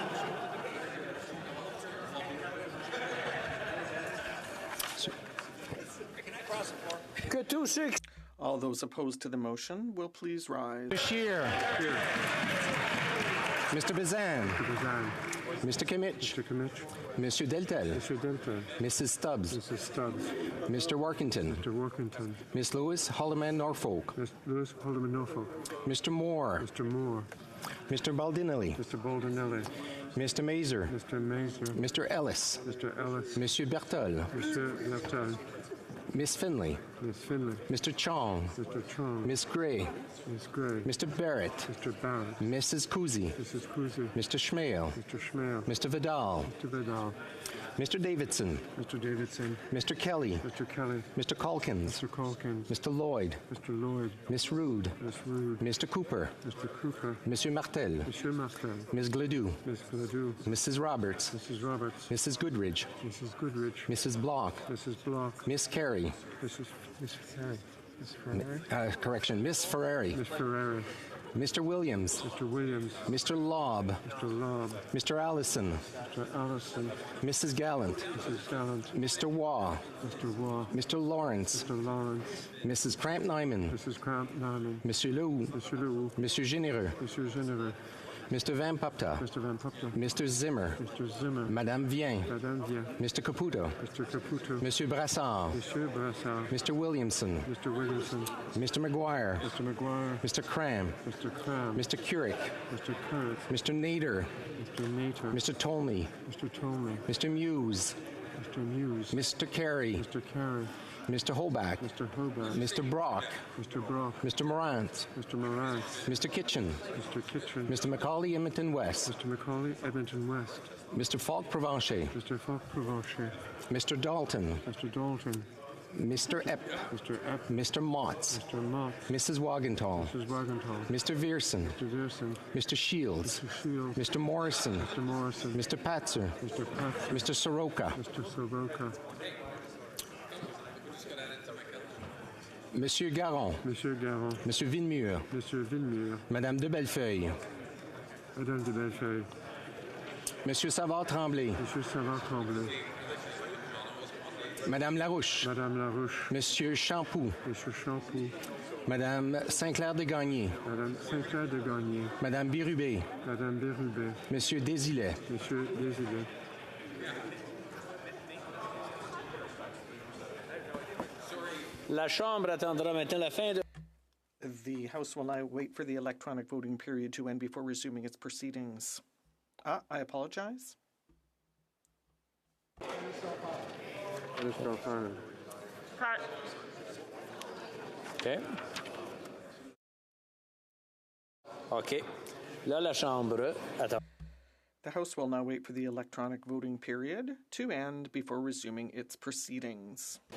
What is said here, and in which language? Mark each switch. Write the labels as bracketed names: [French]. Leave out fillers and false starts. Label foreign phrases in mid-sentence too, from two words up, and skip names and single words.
[English] All those opposed to the motion will please rise. Bashir. Here. Mr. Bazan. Mr. Bazan. Mr. Kimmich. Mr. Kimmich. Monsieur Deltel. Mr. Delta. Mrs. Stubbs. Mrs. Stubbs. Mr. Workington. Mr. Workington. Miss Lewis Holloman Norfolk. Miss Lewis Holloman Norfolk. Mr. Moore. Mr. Moore. Mr. Baldinelli. Mr. Baldinelli. Mr. Mazer. Mr. Mazer. Mr. Ellis. Mr. Ellis. Monsieur Bertol. Mr. Bertol. Miss Finley. Miss Finley. Mr. Chong. Mr. Chong. Miss Gray. Miss Gray. Mr. Barrett. Mr. Barrett. Mrs. Kuzi. Mrs. Kuzi. Mr. Schmale. Mr. Schmale. Mr. Vidal. Mr. Vidal. Mr. Davidson. Mr. Davidson. Mr. Kelly. Mr. Kelly. Mr. Calkins. Mr. Calkins. Mr. Lloyd. Mr. Lloyd. Miss Rude. Miss Rude. Mr. Cooper. Mr. Cooper. Monsieur Martel. Monsieur Martel. Miss Gledoux. Miss Gledoux. Mrs. Roberts. Mrs. Roberts. Mrs. Goodridge. Mrs. Goodridge. Mrs. Block. Mrs. Block. Miss Carey. Miss Carey. Miss Ferrari. Correction, Miss Ferrari. Miss Ferrari. Mr. Williams. Mr. Williams. Mr. Lobb. Mr. Lobb. Mr. Allison. Mr. Allison. Mrs. Gallant. Mrs. Gallant. Mr. Waugh. Mr. Waugh. Mr. Lawrence. Mr. Lawrence. Mrs. Cramp Nyman. Mrs. Cramp Nyman. Monsieur Lou. Monsieur Lou. Monsieur Généreux. Monsieur Généreux. Mr. Van Pupta. Mr. Van Pupta. Mr. Zimmer. Mr. Zimmer. Madame Vien. Madame Vien. Mr. Caputo. Mr. Caputo. Monsieur Brassard. Monsieur Brassard. Mr. Williamson. Mr. Williamson. Mr. McGuire. Mr. McGuire. Mr. Cram. Mr. Cram. Mr. Curick. Mr. Currick. Mr. Nader. Mr. Nater. Mr. Tolney. Mr. Tolney. Mr. Muse. Mr. Muse. Mr. Carey. Mr. Carey. Mr. Hoback. Mr. Hobart. Mr. Brock. Mr. Brock. Mr. Morant. Mr. Morant. Mr. Kitchen. Mr. Kitchen. Mr. Macaulay Edmonton West. Mr. Macaulay Edmonton West. Mr. Falk Provencher. Mr. Falk Provencher. Mr. Dalton. Mr. Dalton. Mr. Epp. Mr. Epp. Mr. Motts. Mr. Mott. Mrs. Wagenthal. Mrs. Wagenthal. Mr. Vierson. Mr. Vierson. Mr. Shields. Mr. Shields. Mr. Morrison. Mr. Morrison. Mr. Patzer. Mr. Patzer. Mr. Soroka. Mr. Soroka. Monsieur Garon. Monsieur Garon. Monsieur Villemur. Monsieur Villemur. Madame de Bellefeuille. Madame de Bellefeuille. Monsieur Savard-Tremblay. Monsieur Savard-Tremblay. Madame Larouche. Madame Larouche. Monsieur Champoux. Monsieur Champoux. Madame Saint-Clair de Gagné. Madame Saint-Clair de Gagné. Madame Birubé. Madame Bérubé. Monsieur Désilet. Monsieur Désilet. [French] La Chambre attendra maintenant la fin de... [English] The House will now wait for the electronic voting period to end before resuming its proceedings. I apologize. OK. OK. [French] Là, la Chambre attend. [English] The House will now wait for the electronic voting period to end before resuming its proceedings.